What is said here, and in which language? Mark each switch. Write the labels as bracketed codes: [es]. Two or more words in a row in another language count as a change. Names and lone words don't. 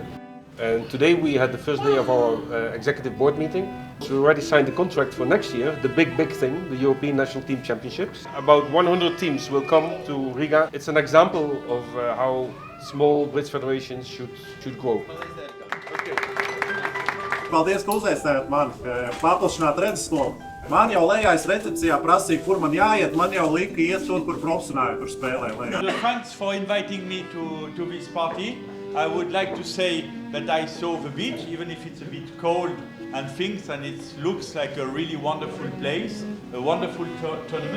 [en] And today we had the first day of our executive board meeting. We already signed the contract for next year, the big thing, the European National Team Championships. About 100 teams will come to Riga. It's an example of how small bridge federations should grow. [lv] Paldies, ka uzaicinājāt mani paplašināt redzeskolu. Man jau lejās recepcijā prasīja, kur man jāiet, man jau lika iet tur, kur profesionāli tur spēlē lejā. [en] Thanks for inviting me to this party. I would like to say that I saw the beach, even if it's a bit cold and things, and it looks like a really wonderful place, a wonderful tournament.